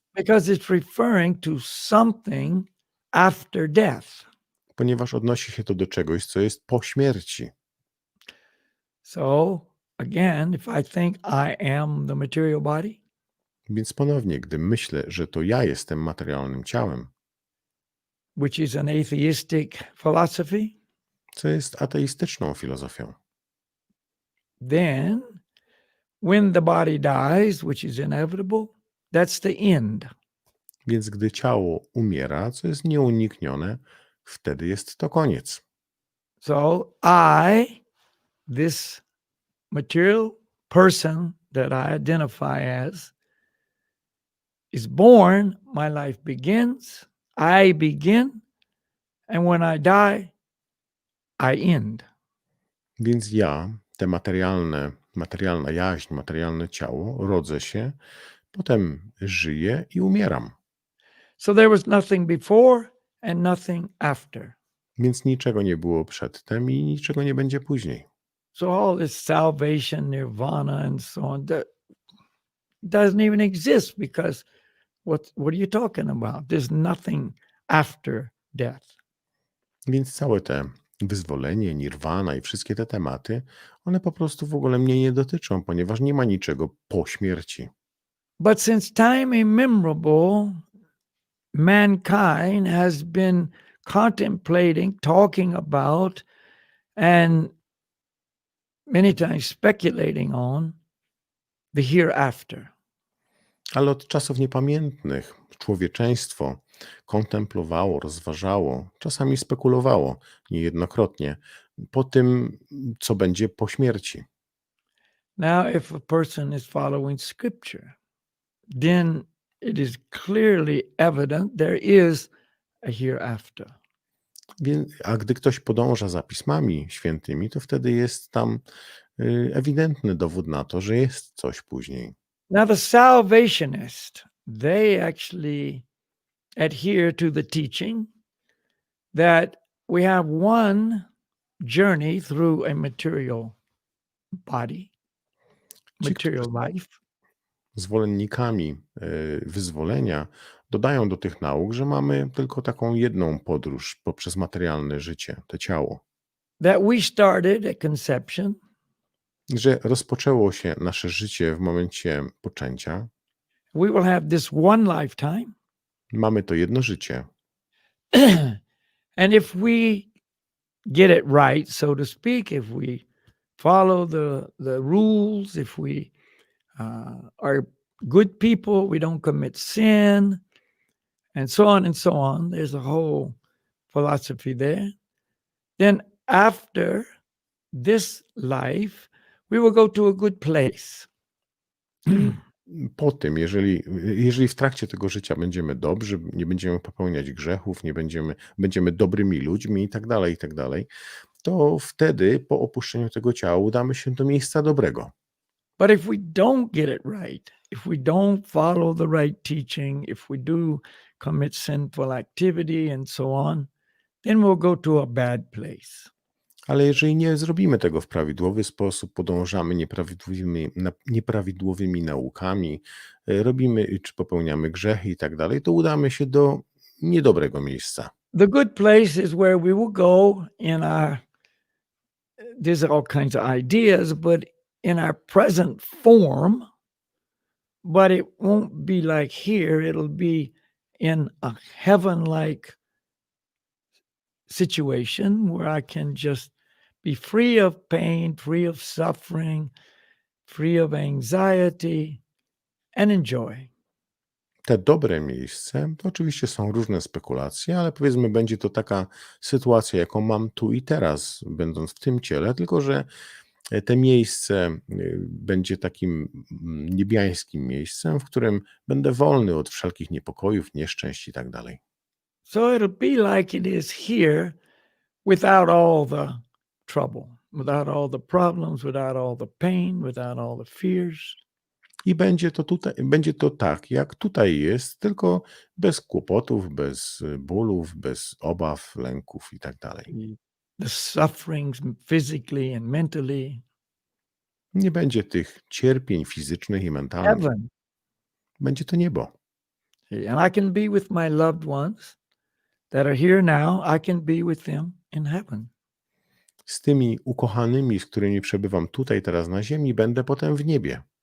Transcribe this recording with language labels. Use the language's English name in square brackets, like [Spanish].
[English] Because it's referring to something after death. [Polish] Ponieważ odnosi się to do czegoś, co jest po śmierci. [English] So, again, if I think I am the material body, [Polish] Więc ponownie, gdy myślę, że to ja jestem materialnym ciałem, [English] which is an atheistic philosophy, [Polish] co jest ateistyczną filozofią, [English] then when the body dies, which is inevitable, that's the end. [Polish] więc gdy ciało umiera, co jest nieuniknione, wtedy jest to koniec. [English] So this material person that I identify as, is born, my life begins, I begin, and when I die, I end. [Polish] Więc ja, te materialna jaźń, materialne ciało, rodzę się, potem żyję i umieram. [English] So there was nothing before and nothing after. [Polish] Więc niczego nie było przedtem i niczego nie będzie później. [English] So all this salvation, nirvana, and so on, that doesn't even exist, because what are you talking about? There's nothing after death. [Polish] Więc całe te wyzwolenie, nirwana i wszystkie te tematy, one po prostu w ogóle mnie nie dotyczą, ponieważ nie ma niczego po śmierci. [English] But since time immemorable, mankind has been contemplating, talking about, and many times speculating on the hereafter. [Polish] Ale od czasów niepamiętnych człowieczeństwo kontemplowało, rozważało, czasami spekulowało niejednokrotnie po tym, co będzie po śmierci. [English] Now, if a person is following scripture, then it is clearly evident there is a hereafter. [Polish] A gdy ktoś podąża za pismami świętymi, to wtedy jest tam ewidentny dowód na to, że jest coś później. [English] Now, the salvationist they actually adhere to the teaching that we have one journey through a material body, [Polish] Ci, [English] material [Polish] którzy [English] life. [Polish] zwolennikami wyzwolenia dodają do tych nauk, że mamy tylko taką jedną podróż poprzez materialne życie, to ciało. [English] That we started at conception, [Polish] Że rozpoczęło się nasze życie w momencie poczęcia. [English] we will have this one lifetime. [Polish] Mamy to jedno życie. [English] And if we get it right, so to speak, if we follow the rules, if we are good people, we don't commit sin, and so on and so on. There's a whole philosophy there. Then after this life, we will go to a good place. [Polish] Po tym, jeżeli w trakcie tego życia będziemy dobrzy, nie będziemy popełniać grzechów, będziemy dobrymi ludźmi i tak dalej, to wtedy po opuszczeniu tego ciała udamy się do miejsca dobrego. [English] But if we don't get it right, if we don't follow the right teaching, if we do commit sinful activity and so on, then we'll go to a bad place. [Polish] Ale jeżeli nie zrobimy tego w prawidłowy sposób, podążamy nieprawidłowymi naukami, robimy czy popełniamy grzechy i tak dalej, to udamy się do niedobrego miejsca. [English] The good place is where we will go in our, there's all kinds of ideas, but in our present form, but it won't be like here, it'll be in a heaven-like situation where I can just be free of pain, free of suffering, free of anxiety, and enjoy. [Polish] Te dobre miejsce, to oczywiście są różne spekulacje, ale powiedzmy, będzie to taka sytuacja, jaką mam tu i teraz, będąc w tym ciele, tylko że te miejsce będzie takim niebiańskim miejscem, w którym będę wolny od wszelkich niepokojów, nieszczęść i tak dalej. [English] So it'll be like it is here without all the trouble, without all the problems, without all the pain, without all the fears. [Polish] I będzie to tak, jak tutaj jest, tylko bez kłopotów, bez bólów, bez obaw, lęków i tak dalej. [English] The sufferings physically and mentally. [Polish] Nie będzie tych cierpień fizycznych i mentalnych. [English] Heaven. [Polish] Będzie to niebo. [English] And I can be with my loved ones that are here now. I can be with them in heaven. [Polish] Z tymi ukochanymi, z którymi przebywam tutaj teraz na ziemi, będę potem w niebie.